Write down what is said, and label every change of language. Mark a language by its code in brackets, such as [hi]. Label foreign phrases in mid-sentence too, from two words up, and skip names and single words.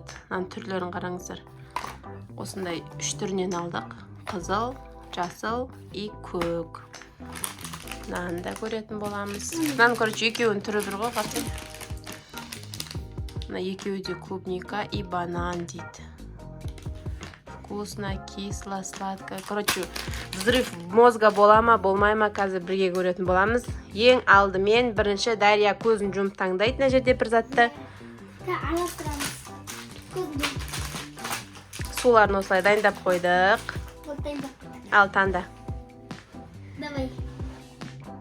[kk] Түрлерін қараңыздар. Осындай 3 түрінен алдық. Қызыл, жасыл и көк. Нанды көретін боламыз. Короче, екеуінің түрі бір ғой, қасы. Екеуі де [ru] клубника и банан [kk] дейді. [ru] Вкусно, кисло, сладко. [kk] Короче, [ru] взрыв мозга [kk] бола ма, болмай ма, қазір бірге көретін боламыз. Ең алдымен бірінші Дарья көзін жұмып таңдайды, мына жерде бір затты. Суларын осылай дайындап қойдық. Ал, таңда. Давай.